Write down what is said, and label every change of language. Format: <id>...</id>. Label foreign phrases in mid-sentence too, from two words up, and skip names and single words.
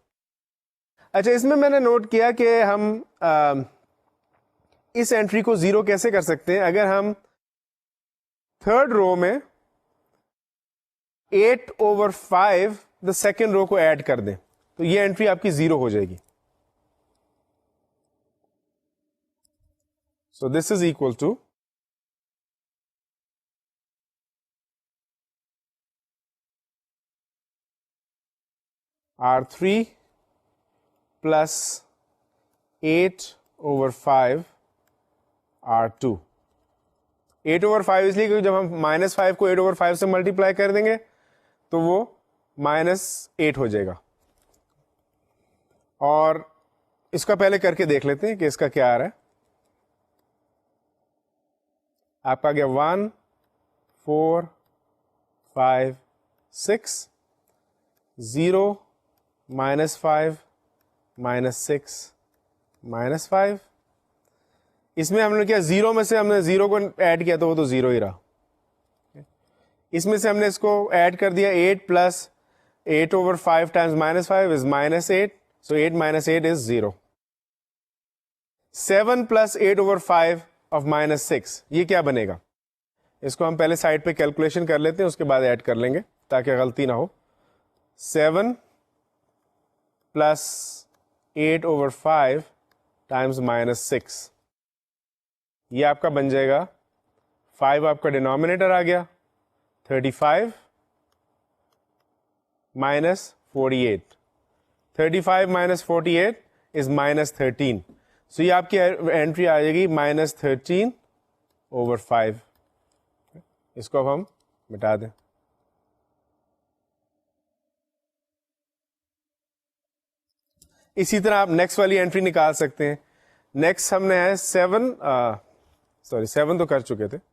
<ur>اچھا, اس میں میں نے نوٹ کیا کہ ہم اس انٹری کو 0 کیسے کر سکتے ہیں. اگر ہم</ur> <en>third row</en> <ur>میں 8/5 دا</ur> <en>second row</en> <ur>کو ایڈ کر دیں, تو یہ انٹری آپ کی 0 ہو جائے گی.</ur> <en>So this is equal to R3 plus 8/5 R2.</en> <ur>8/5 اس لیے کیونکہ جب ہم -5 کو 8/5 سے ملٹیپلائی کر دیں گے تو وہ -8 ہو جائے گا. اور اس کا پہلے کر کے دیکھ لیتے ہیں کہ اس کا کیا آ رہا ہے. آپ کا گیا 1 4 5 6 0 -5 -6 -5. اس میں ہم نے کیا 0 میں سے ہم نے 0 کو ایڈ کیا تو وہ تو 0 ہی رہا. اس میں سے ہم نے اس کو ایڈ کر دیا</ur> <en>8 plus 8/5 times -5 is -8. So 8 minus 8 is 0. 7 plus 8/5 of -6</en> <ur>یہ کیا بنے گا؟ اس کو ہم پہلے سائڈ پہ کیلکولیشن کر لیتے ہیں, اس کے بعد ایڈ کر لیں گے تاکہ غلطی نہ ہو.</ur> <en>7 plus 8/5 times -6</en> <ur>یہ آپ کا بن جائے گا 5 آپ کا ڈینومینیٹر آ گیا</ur> <en>35 minus 48. 35 minus 48 is -13.</en> <ur>So یہ آپ کی انٹری آ جائے گی -13/5. اس کو اب ہم مٹا دیں. اسی طرح آپ نیکسٹ والی انٹری نکال سکتے ہیں. نیکسٹ ہم نے ہے 7 تو کر چکے تھے.</ur>